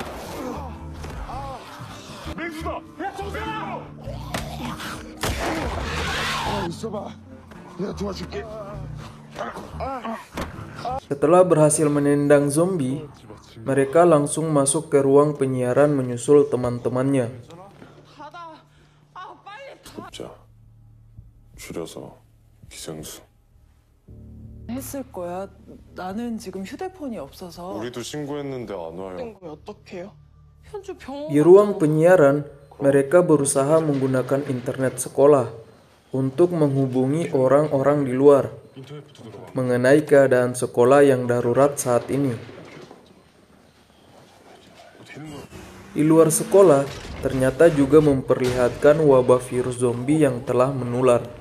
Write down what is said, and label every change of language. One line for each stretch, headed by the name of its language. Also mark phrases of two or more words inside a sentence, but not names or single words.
Indonesian: Setelah berhasil menendang zombie, mereka langsung masuk ke ruang penyiaran menyusul teman-temannya.
Korean: 자, 줄여서 기생수. 했을 거야. 나는 지금 휴대폰이 없어서. 우리도 신고했는데 안 와요. 어떡해요? 현주 병원.
Indonesian: Di ruang penyiaran, mereka berusaha menggunakan internet sekolah untuk menghubungi orang-orang di luar mengenai keadaan sekolah yang darurat saat ini. Di luar sekolah, ternyata juga memperlihatkan wabah virus zombie yang telah menular.